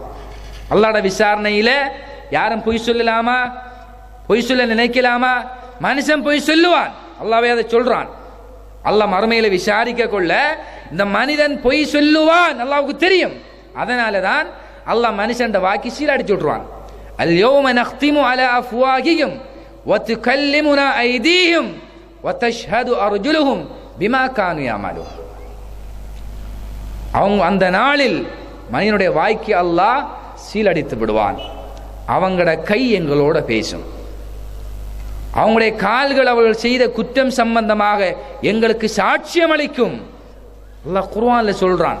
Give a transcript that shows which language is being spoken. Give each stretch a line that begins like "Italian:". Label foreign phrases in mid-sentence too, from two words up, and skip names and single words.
Tamil: அல்லாஹ்வோட விசாரணையில யாரும் பொய் சொல்லலாமா? பொய் சொல்ல நினைக்கலாமா? மனுஷன் பொய் சொல்லுவான். அல்லாஹ்வே அதை சொல்றான். அல்லாஹ் மறுமையில விசாரிக்க கொள்ள இந்த மனிதன் பொய் சொல்லுவான் அல்லாஹ்வுக்கு தெரியும். அதனால தான் அல்லாஹ் மனுஷன் வாக்கி சீரடிச்சு விட்டுருவான்.
Arabic: اليوم نختم على أفواههم وتكلمنا أيديهم وتشهد أرجلهم بما كانوا يعملون.
Tamil: அவங்க அந்த நாளில் மனிதனுடைய வாய்க்கு அல்லாஹ் சீலடித்து விடுவான். அவங்களோட கை எங்களோட பேசும். அவங்களுடைய கால்கள் அவர்கள் செய்த குற்றம் சம்பந்தமாக எங்களுக்கு சாட்சியம் அளிக்கும். அல்லாஹ் குர்ஆன்ல சொல்றான்.